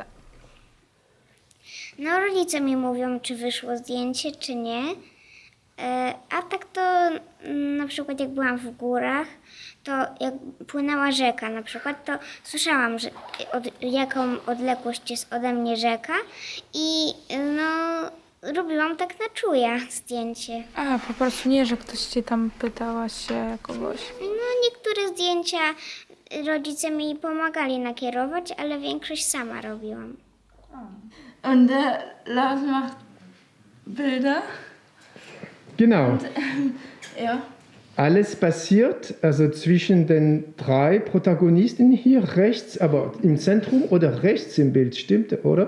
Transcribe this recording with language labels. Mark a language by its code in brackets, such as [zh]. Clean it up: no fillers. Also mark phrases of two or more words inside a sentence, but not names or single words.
[pl] No rodzice mi mówią, czy wyszło zdjęcie, czy nie, A tak to na przykład jak byłam w górach, to jak płynęła rzeka na przykład, to słyszałam, że jaką odległość jest ode mnie rzeka i no robiłam tak na czuja zdjęcie. A, po prostu nie, że ktoś cię tam pytała się kogoś. No niektóre zdjęcia rodzice mi pomagali nakierować, ale większość sama robiłam. [de] Und der Lars macht Bilder. Genau. Ja. Alles passiert, also zwischen den drei Protagonisten hier rechts, aber im Zentrum oder rechts im Bild, stimmt, oder?